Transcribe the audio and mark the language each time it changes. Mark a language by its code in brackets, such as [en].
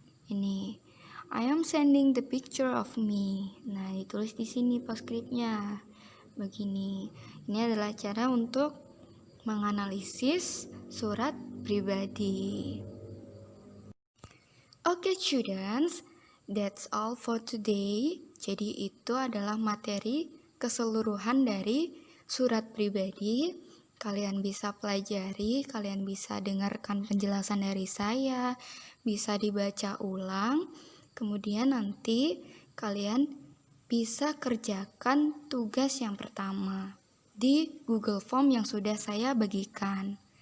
[id] Ini [en] I am sending the picture of me. [id] Nah, ditulis di sini postscriptnya. Begini. Ini adalah cara untuk menganalisis surat pribadi. [en] Oke, students, that's all for today. [id] Jadi itu adalah materi keseluruhan dari surat pribadi. Kalian bisa pelajari, kalian bisa dengarkan penjelasan dari saya, bisa dibaca ulang. Kemudian nanti kalian bisa kerjakan tugas yang pertama di Google Form yang sudah saya bagikan.